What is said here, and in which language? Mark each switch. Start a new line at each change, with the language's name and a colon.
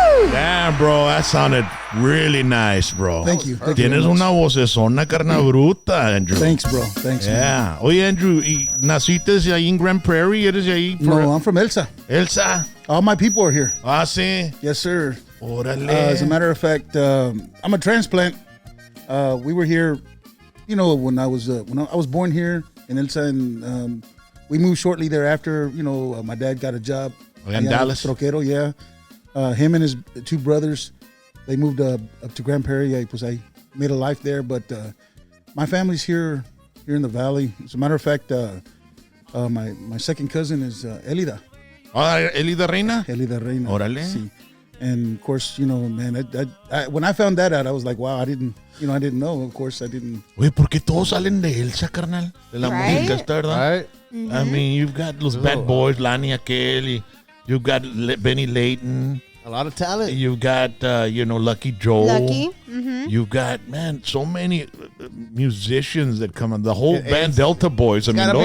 English: Damn, bro, that sounded really nice, bro. Thank you. Thank you
Spanish: Tienes
English: very much.
Spanish: una vocesona carna bruta, Andrew.
English: Thanks, bro. Thanks. man. Yeah.
Spanish: Oye, Andrew, ¿y naciste ahí en Grand Prairie? ¿Eres de ahí?
English: No, I'm from Elsa. Elsa. All my people are here.
Spanish: Ah, sí.
English: Yes, sir.
Spanish: Órale.
English: As a matter of fact, I'm a transplant. We were here, you know, when I was born here in Elsa, and we moved shortly thereafter. You know, my dad got a job In Dallas?
Spanish: Troquero,
English: yeah. Him and his two brothers, they moved up to Grand Prairie. I made a life there, but my family's here in the valley. As a matter of fact, my second cousin is Elida.
Spanish: Ah, Elida Reina. Elida Reina. Órale. Sí.
English: And of course, you know, man, I when I found that out, I was like, wow, I didn't know. Of course, I didn't.
Spanish: Oye, ¿por qué todos salen de Elsa, carnal? De la
English: Right?
Spanish: música, ¿está verdad?
English: Right? I mean, you've got los Bad Boys, Lani Aquel, you've got Benny Layton, A lot of talent. you've got, Lucky Joe. Lucky. You've got, man, so many musicians that come on. The whole It's band, Delta Boys. I mean, Gotta be